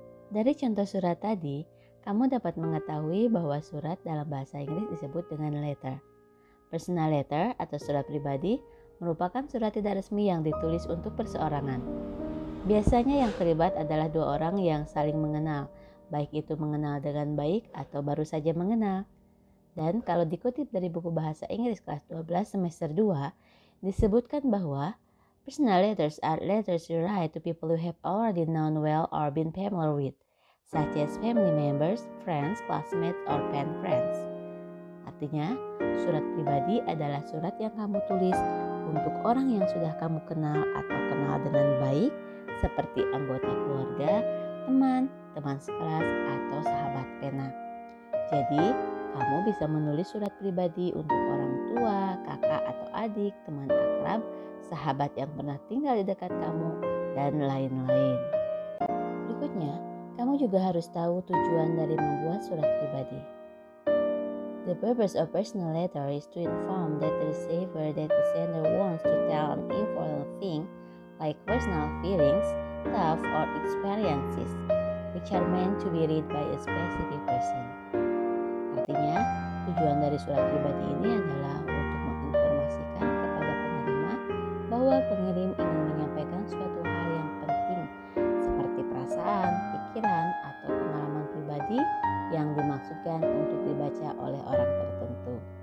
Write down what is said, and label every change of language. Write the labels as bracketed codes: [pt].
[id] Dari contoh surat tadi, kamu dapat mengetahui bahwa surat dalam bahasa Inggris disebut dengan letter. Personal letter atau surat pribadi merupakan surat tidak resmi yang ditulis untuk perseorangan. Biasanya yang terlibat adalah dua orang yang saling mengenal, baik itu mengenal dengan baik atau baru saja mengenal. Dan kalau dikutip dari buku bahasa Inggris kelas 12 semester 2, disebutkan bahwa [en] personal letters are letters you write to people you have already known well or been familiar with, such as family members, friends, classmates, or pen friends. [id] Artinya, surat pribadi adalah surat yang kamu tulis untuk orang yang sudah kamu kenal atau kenal dengan baik, seperti anggota keluarga, teman, teman sekelas, atau sahabat pena. Jadi, kamu bisa menulis surat pribadi untuk orang tua, kakak atau adik, teman akrab, sahabat yang pernah tinggal di dekat kamu, dan lain-lain. Berikutnya, kamu juga harus tahu tujuan dari membuat surat pribadi. [en] The purpose of personal letter is to inform that the receiver that the sender wants to tell an important thing, like personal feelings, thoughts, or experiences, which are meant to be read by a specific person. [id] Artinya, tujuan dari surat pribadi ini adalah untuk menginformasikan kepada penerima bahwa pengirim ingin menyampaikan suatu hal yang penting seperti perasaan, pikiran, atau pengalaman pribadi yang dimaksudkan untuk dibaca oleh orang tertentu.